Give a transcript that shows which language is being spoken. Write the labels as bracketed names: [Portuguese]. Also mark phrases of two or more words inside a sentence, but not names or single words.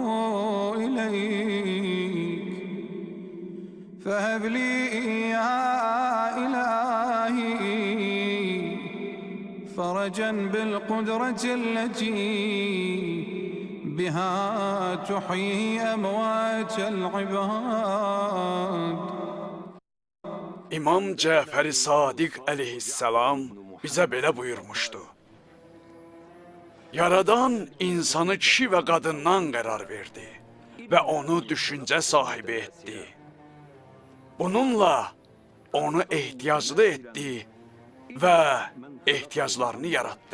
[Arabic] إليك فهب لي يا إلهي فرجا بالقدرة التي بها تحيي أموات العباد. [Azerbaijani] İmam Cəfər-i Sadiq əleyhissalam bizə belə buyurmuşdu. Yaradan insanı kişi və qadından qərar verdi və onu düşüncə sahibi etdi. Bununla onu ehtiyaclı etdi və ehtiyaclarını yaratdı.